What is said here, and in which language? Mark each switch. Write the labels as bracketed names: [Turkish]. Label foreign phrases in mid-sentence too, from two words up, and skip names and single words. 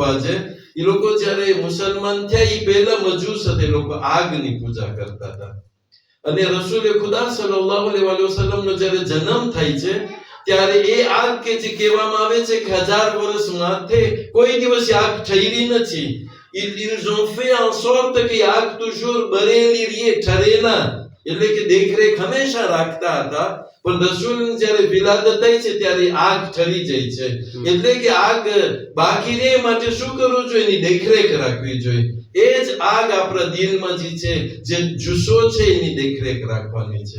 [Gujarati] આજે એ લોકો જ્યારે મુસલમાન થયા એ પહેલા મજૂસ હતા, એ લોકો આગની પૂજા કરતા હતા. અને રસૂલે ખુદા [Arabic] صلى الله عليه وسلم [Gujarati] જ્યારે જન્મ થાય છે ત્યારે એ આગ કે જે કહેવામાં આવે છે કે 1000 વર્ષ માથે કોઈ દિવસ આગ ઠરી નથી. [French] ils ont fait en sorte que આગ toujours [Gujarati] બરેલી રહે, ઠરે ના. એટલે કે દેખરેખ હંમેશા રાખતા હતા, પણ રસૂલ જ્યારે વિલાદત થાય છે ત્યારે આગ ઠરી જાય છે. એટલે કે આગ બાકી રહે માટે શું કરવું જોઈએ? એની દેખરેખ રાખવી જોઈએ. એ જ આગ આપણા દિલમાં જે જુસ્સો છે એની દેખરેખ રાખવાની છે.